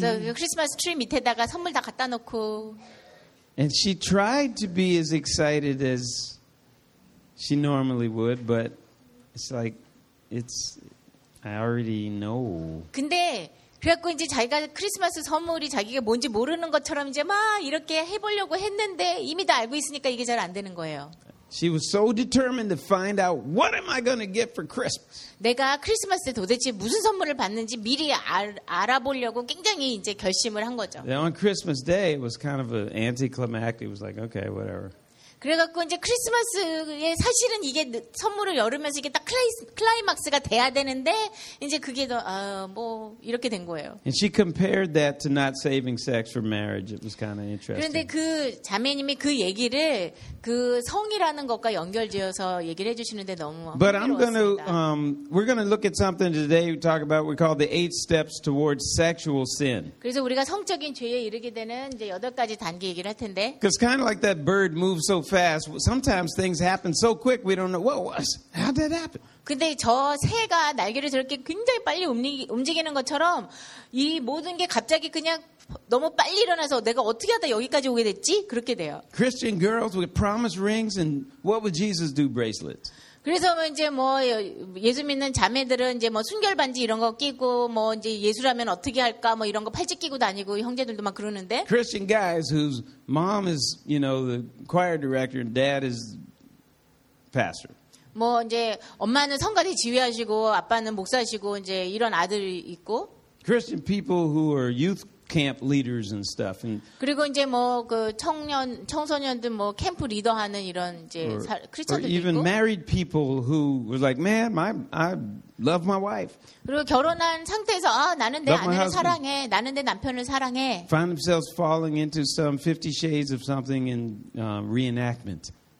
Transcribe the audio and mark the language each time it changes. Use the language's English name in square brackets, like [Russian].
[English] So Christmas tree [Korean] 밑에다가 선물 다 갖다 놓고. [English] And she tried to be as excited as she normally would, but it's like I already know. [Korean] 근데 그래갖고 이제 자기가 크리스마스 선물이 자기가 뭔지 모르는 것처럼 이제 막 이렇게 해보려고 했는데 이미 다 알고 있으니까 이게 잘 안 되는 거예요. [English] She was so determined to find out what am I going to get for Christmas. [Korean] 내가 크리스마스에 도대체 무슨 선물을 받는지 미리 알아보려고 굉장히 이제 결심을 한 거죠. [English] Then on Christmas Day, it was kind of an anticlimactic. It was like, okay, whatever. [Korean] 그래갖고 이제 크리스마스에 사실은 이게 선물을 열으면서 이게 딱 클라이막스가 돼야 되는데 이제 그게 더 아, 뭐 이렇게 된 거예요. [English] And she compared that to not saving sex for marriage. It was kind of interesting. [Korean] 그런데 그 자매님이 그 얘기를 그 성이라는 것과 연결지어서 얘기를 해주시는데 너무 흥미로웠습니다. [English] But I'm gonna we're gonna look at something today. We talk about we call the 8 steps towards sexual sin. [Korean] 그래서 우리가 성적인 죄에 이르게 되는 이제 여덟 가지 단계 얘기를 할 텐데. [English] Because kind of like that bird moves so fast. Sometimes things happen so quick we don't know what how did that happen? [Korean] 근데 저 새가 날개를 저렇게 굉장히 빨리 움직이는 것처럼 이 모든 게 갑자기 그냥 너무 빨리 일어나서 내가 어떻게 하다 여기까지 오게 됐지? 그렇게 돼요. [English] Christian girls with promise rings and what would Jesus do bracelets? [Korean] 그래서 이제 뭐 예수 믿는 자매들은 이제 뭐 순결 반지 이런 거 끼고 뭐 이제 예수라면 어떻게 할까 뭐 이런 거 팔찌 끼고 다니고 형제들도 막 그러는데 [English] Christian guys whose mom is, you know, the choir director and dad is pastor. [Korean] 뭐 이제 엄마는 성가대 지휘하시고 아빠는 목사시고 이제 이런 아들 있고 [English] Christian people who are youth camp leaders and stuff and [Korean] 그리고 이제 뭐 그 청년 청소년들 뭐 캠프 리더 하는 이런 이제 크리스천들도 [English] 있고 even married people who was like man I love my wife [Korean] 그리고 결혼한 상태에서 아 나는 내 아내를 사랑해 나는 내 남편을 사랑해 [English] find themselves falling into some 50 shades of something in reenactment